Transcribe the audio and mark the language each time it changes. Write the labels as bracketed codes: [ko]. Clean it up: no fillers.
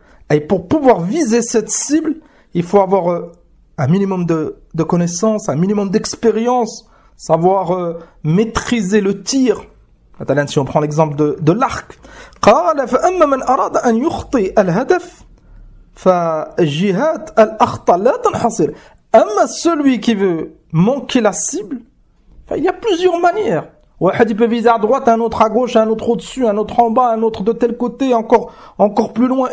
[fr] Et pour pouvoir viser cette cible, il faut avoir un minimum de connaissances, un minimum d'expérience, savoir maîtriser le tir. Si on prend l'exemple de l'arc. [ar] قال فأما من أراد أن يخطئ الهدف فجهات الأخطاء لا تنحصر. أما [fr] celui qui veut manquer la cible, Enfin, il y a plusieurs manières. Il peut viser à droite, un autre à gauche, un autre au-dessus, un autre en bas, un autre de tel côté, encore plus loin.